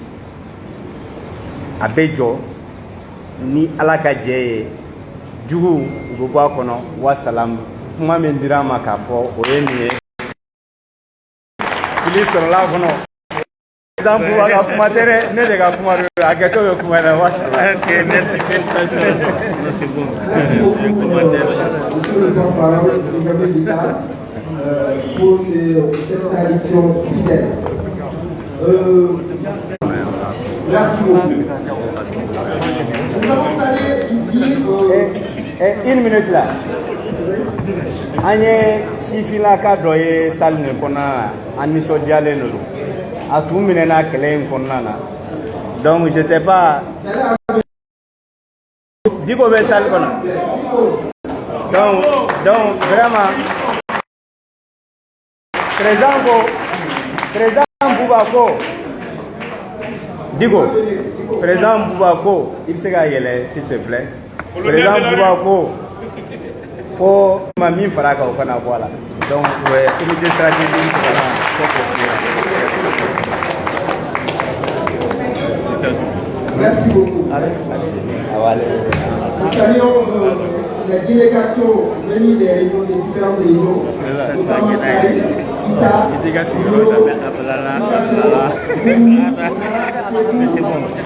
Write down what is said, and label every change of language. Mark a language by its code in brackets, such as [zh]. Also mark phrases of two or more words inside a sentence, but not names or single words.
[bm] a bɛ jɔ ni ala ka jɛ ye jugu u bɛ bɔ a kɔnɔ wasalam kuma min dira ma k'a fɔ o ye nin ye fili sɔrɔla a kɔnɔ exemple a ka kuma tɛ dɛ ne de ka kuma don a kɛtɔ bɛ kuma na wasalam. [fr] Ok, merci. C'est bon. Pour cette tradition fidèle. Merci beaucoup. Nous allons aller ici. Une minute là. [bm] An ye sifinlaka dɔ ye salle nin kɔnɔna na an nisɔndiyalen de don a tun minɛna kɛlɛ in kɔnɔna na [fr] donc je sais pas [bm] Diko bɛ salle kɔnɔ [fr] donc vraiment [bm] président Buba ko Diko président Buba ko i bɛ se ka yɛlɛ [fr] s'il te plaît [bm] président Buba ko ma min fara kan o kana bɔ a la [fr] donc comité stratégique [bm] kana [fr] Merci beaucoup. Nous saluons les délégations venues des régions, des différentes régions, notamment Taï, Ita, c'est bon.